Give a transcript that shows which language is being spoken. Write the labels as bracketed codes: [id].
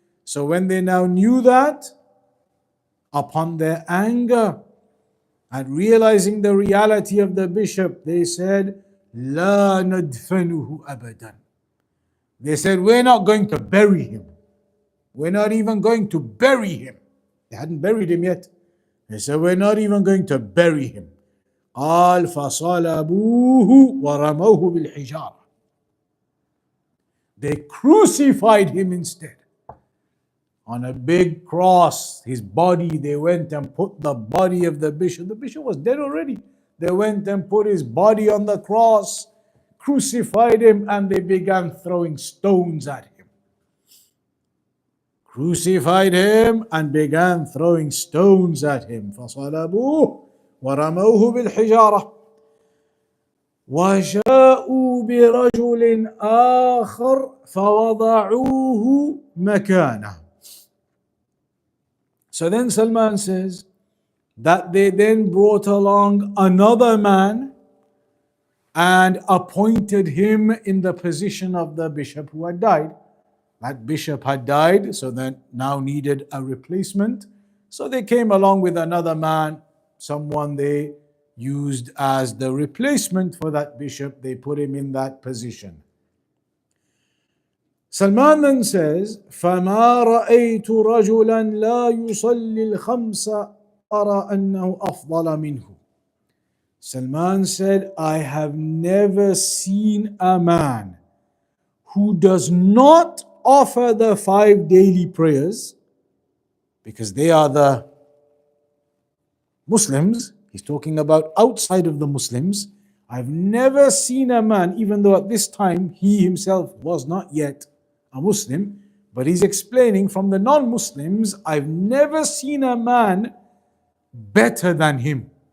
[en] So when they now knew that, upon their anger and realizing the reality of the bishop, they said, [ar] لا ندفنه أبدا. [en] They said, we're not going to bury him. We're not even going to bury him. They hadn't buried him yet. They said, we're not even going to bury him. [ar] قال فصلبوه ورموه بالحجارة. [en] They crucified him instead. On a big cross, his body, they went and put the body of the bishop. The bishop was dead already. They went and put his body on the cross, crucified him, and they began throwing stones at him. Crucified him and began throwing stones at him. [ar] فصلبوه ورموه بالحجارة وجاءوا برجل آخر فوضعوه مكانه. [en] So then Salman says that they then brought along another man and appointed him in the position of the bishop who had died. That bishop had died, so then now needed a replacement. So they came along with another man, someone they used as the replacement for that bishop. They put him in that position. Salman then says, [ar] فَمَا رَأَيْتُ رَجُلًا لَا يُصَلِّي الْخَمْسَ أَرَى أَنَّهُ أَفْضَلَ مِنْهُ. [en] Salman said, I have never seen a man who does not offer the 5 daily prayers, because they are the Muslims. He's talking about outside of the Muslims. I've never seen a man, even though at this time he himself was not yet a Muslim, but he's explaining from the non-Muslims, I've never seen a man better than him.